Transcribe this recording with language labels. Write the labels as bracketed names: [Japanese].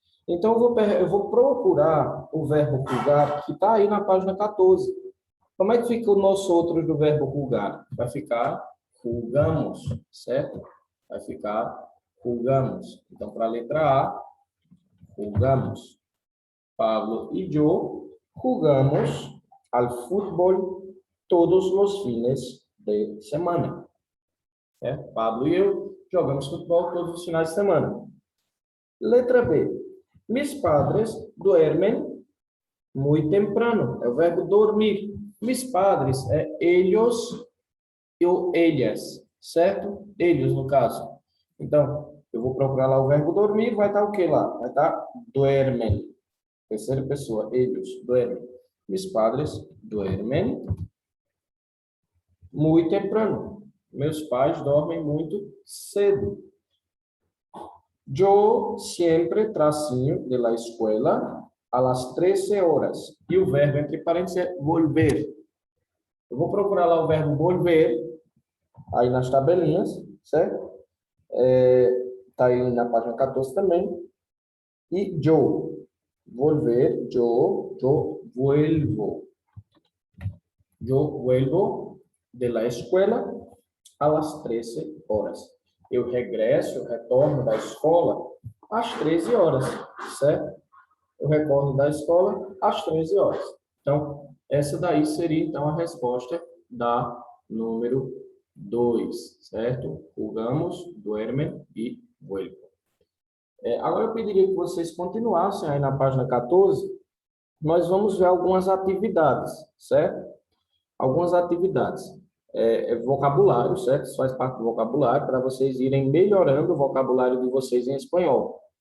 [Portuguese] Então, eu vou procurar o verbo julgar, que está aí na página 14. Como é que fica o nós outros do verbo julgar? Vai ficar julgamos, certo? Vai ficar julgamos. Então, para a letra A, julgamos. [Spanish] Pablo y yo jugamos al fútbol todos los fines de semana. [Portuguese] Pablo e eu jogamos futebol todos os finais de semana. Letra B. [Spanish] Mis padres duermen muy temprano. [Portuguese] É o verbo dormir. [Spanish] Mis padres [Portuguese] é ellos ou ellas, certo? Eles, no caso. Então, eu vou procurar lá o verbo dormir, vai estar o que lá? Vai estar duermen. Terceira pessoa, [Spanish] ellos duermen. Mis padres duermen muy temprano. [Portuguese] Meus pais dormem muito cedo. [Spanish] Yo siempre [Portuguese] tracinho [Spanish] de la escuela a las 13 horas. [Portuguese] E o verbo entre parênteses é volver. Eu vou procurar lá o verbo volver, aí nas tabelinhas, certo? Tá aí na página 14 também. E yo, volver, [Spanish] yo vuelvo. Yo vuelvo de la escuela a las 13 horas. [Portuguese] Eu regresso, eu retorno da escola às 13 horas, certo? Eu retorno da escola às 13 horas. Então, essa daí seria, então, a resposta da número 2, certo? Jugamos, duermen e vuelvo. Agora eu pediria que vocês continuassem aí na página 14. Nós vamos ver algumas atividades, certo? Algumas atividades. Vocabulário, certo? Isso faz parte do vocabulário, para vocês irem melhorando o vocabulário de vocês em espanhol.